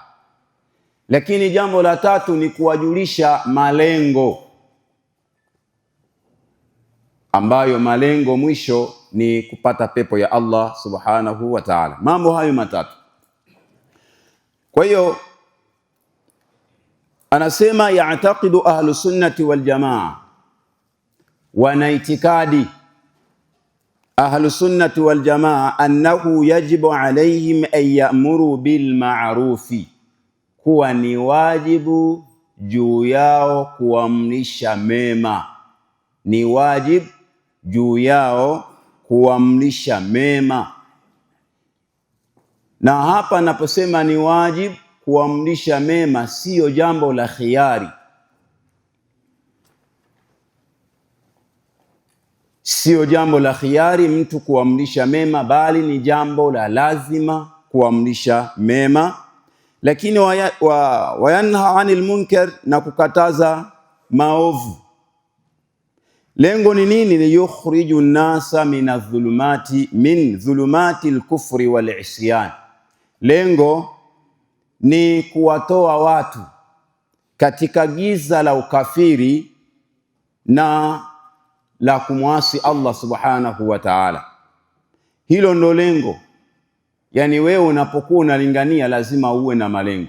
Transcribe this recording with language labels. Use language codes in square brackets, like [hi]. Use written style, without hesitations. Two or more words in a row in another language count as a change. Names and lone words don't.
[sw] Lakini jambo la tatu ni kuwajulisha malengo, ambayo malengo mwisho ni kupata pepo ya Allah [ar] سبحانه وتعالى. [sw] Mambo hayo matatu. Kwa hiyo anasema [ar] يعتقد أهل السنة والجماعة, [sw] wana itikadi [ar] أهل السنة والجماعة أنه يجب عليهم أن يأمروا بالمعروف, [sw] kuwa ni wajibu juu yao kuamrisha mema. Ni wajibu juu yao kuamrisha mema. Na hapa naposema ni wajibu kuamrisha mema, sio jambo la khiari, sio jambo la khiari mtu kuamrisha mema, bali ni jambo la lazima kuamrisha mema. Lakini [ar] وينهى عن المنكر, [sw] na kukataza maovu. Lengo ni nini? [ar] يخرج الناس من ظلمات الكفر والعصيان. [sw] Lengo ni kuwatoa watu katika giza la ukafiri na la kumwasi Allah [ar] سبحانه وتعالى. [sw] Hilo ndo lengo. Yani wewe unapokuwa unalingania lazima uwe na malengo.